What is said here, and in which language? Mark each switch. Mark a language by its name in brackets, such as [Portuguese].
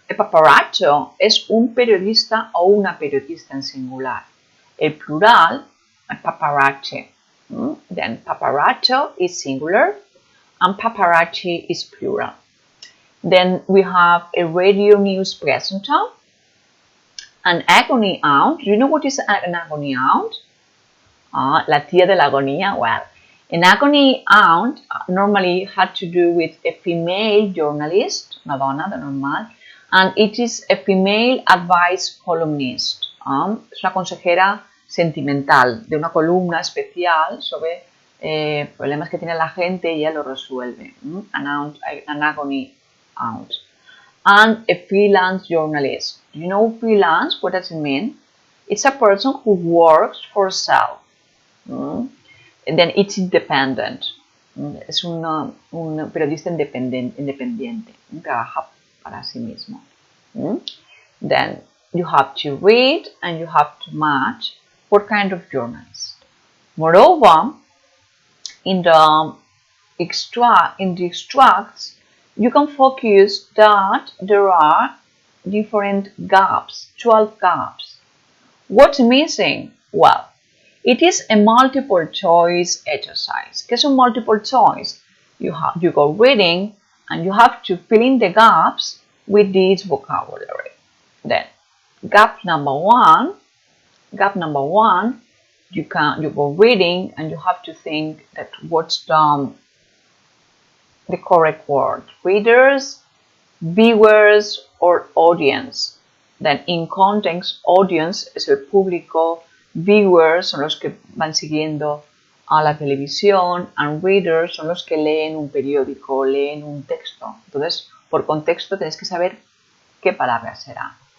[Spanish] A paparazzo es un periodista o una periodista en singular. El plural, a paparazzi. [English] Then paparazzo is singular and paparazzi is plural. Then we have a radio news presenter, an agony aunt. Do you know what is an agony aunt? [Spanish] La tía de la agonía. [English] Well, an agony aunt normally had to do with a female journalist, [Spanish] una donna de normal, [English] and it is a female advice columnist. [Spanish] Es una consejera sentimental de una columna especial sobre problemas que tiene la gente y ella lo resuelve. [English] An agony aunt. And a freelance journalist. Do you know freelance? What does it mean? It's a person who works for herself. And then it's independent. [Spanish] Es un periodista independiente. Trabaja para sí mismo. [English] Then you have to read and you have to match what kind of journalist. Moreover, in the extracts, you can focus that there are different gaps, 12 gaps. What's missing? Well, it is a multiple choice exercise. [Spanish] ¿Qué es un multiple choice? [English] You go reading and you have to fill in the gaps with this vocabulary. Then, gap number one, you go reading and you have to think that what's the correct word. Readers, viewers, or audience. Then in context, [Spanish] audience es el público, viewers son los que van siguiendo a la televisión, [English] and readers [Spanish] son los que leen un periódico, leen un texto. Entonces, por contexto tienes que saber qué palabra será.